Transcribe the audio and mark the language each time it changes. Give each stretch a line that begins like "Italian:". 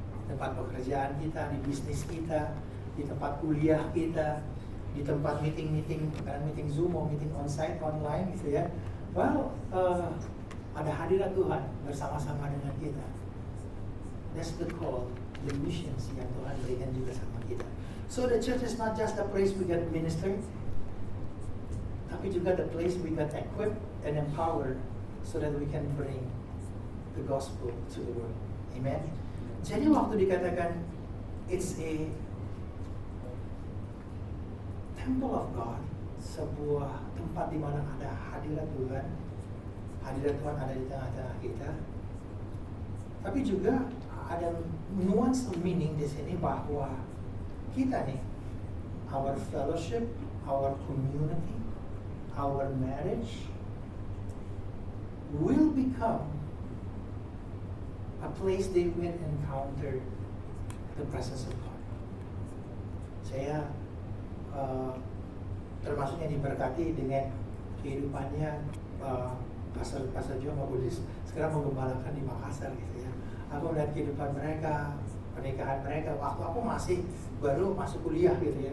Indonesian: Tempat pekerjaan kita, di bisnis kita, di tempat kuliah kita, di tempat meeting Zoom, meeting onsite, online gitu ya. Well, ada hadirat Tuhan bersama-sama dengan kita.
English: That's the call, the missions
Indonesian: yang Tuhan berikan juga sama kita.
English: So the church is not just the place we get ministered,
Indonesian: tapi juga
English: the place we get equipped and empowered so that we can bring the gospel to the world.
Indonesian: Amen. Jadi waktu dikatakan
English: it's a temple of God,
Indonesian: sebuah tempat di mana ada hadirat Tuhan. Hadirat Tuhan ada di tengah-tengah kita. Tapi juga ada
English: nuance of meaning
Indonesian: di sini bahwa kita nih,
English: our fellowship, our community, our marriage will become a place they will encounter the presence of God.
Indonesian: Saya termasuk yang diberkati dengan kehidupannya pastor Joe Mabulis sekarang menggembalakan di Makassar gitu ya. Aku melihat kehidupan mereka, pernikahan mereka waktu aku masih baru masuk kuliah gitu ya.